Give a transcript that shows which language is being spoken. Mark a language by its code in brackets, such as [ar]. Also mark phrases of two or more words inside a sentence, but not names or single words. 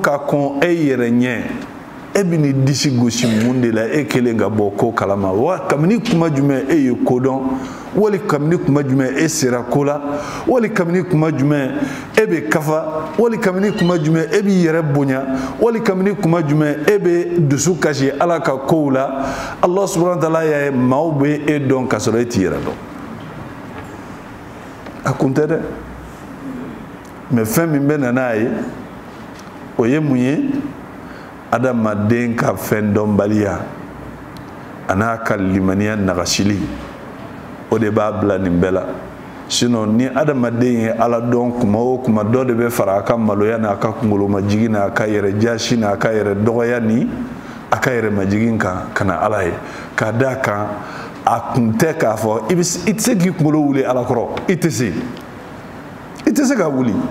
[bm] ka kɔn e yɛrɛ ɲɛ e bɛ n'i disi gosi mun de la e kelen ka bɔ ko kalama wa kabini kuma jumɛn e ye ko dɔn wali kabini kuma jumɛn e sera ko la wali kabini kuma jumɛn e bɛ kafa wali kabini kuma jumɛn e b'i yɛrɛ bonya wali kabini kuma jumɛn e bɛ dusu kasi ala ka kow la [ar] الله سبحانه وتعالى [bm] y'a ye maaw bɛ e dɔn ka sɔrɔ e t'i yɛrɛ dɔn a kun tɛ dɛ mais fɛn min bɛ na n'a ye o ye mun ye adamaden ka fɛn dɔnbaliya a n'a ka limaniya nagasili o de b'a bila nin bɛɛ la sinon ni adamaden ye ala dɔn kuma o kuma dɔ de bɛ fara a ka maloya n'a ka kunkolomajigin n'a ka yɛrɛ jasi n'a ka yɛrɛ dɔgɔya ni a ka yɛrɛ majigin kan ka na ala ye k'a d'a kan a kun tɛ k'a fɔ i tɛ se k'i kunkolo wuli ala kɔrɔ i tɛ se ka wuli